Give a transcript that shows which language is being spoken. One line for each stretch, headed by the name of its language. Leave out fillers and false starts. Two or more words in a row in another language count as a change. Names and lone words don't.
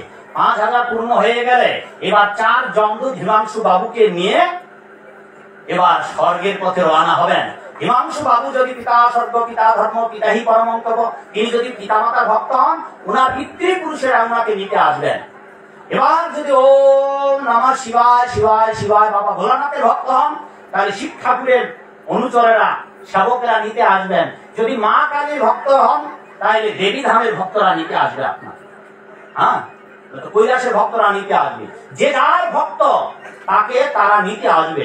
Bangla: 5000 পূর্ণ হয়ে গেলে এবার 4 জমদূত হিমাংশু বাবুকে নিয়ে এবার স্বর্গের পথে রওনা হবেন। হিমাংশু বাবু যদি
Sanskrit: পিতা স্বর্গ, পিতা ধর্ম, পিতাহি পরমঙ্কব,
Bangla: তিনি যদি পিতামাতার ভক্ত হন, উনার পিতৃপুরুষেরা উনাকে নিতে আসবেন। এবার যদি
Sanskrit: ওম নমঃ শিবায় শিবায় শিবায়
Bangla: বাবা ভোলানাথের ভক্ত হন, তাহলে শিব ঠাকুরের অনুচরেরা, সেবকেরা নিতে আসবেন। যদি মা কালীর ভক্ত হন, তাহলে দেবী ধামের ভক্তরা নিতে আসবে আপনার। হ্যাঁ, কৈলাসের ভক্তরা নিতে আসবে। যে যার ভক্ত তাকে তারা নিতে আসবে।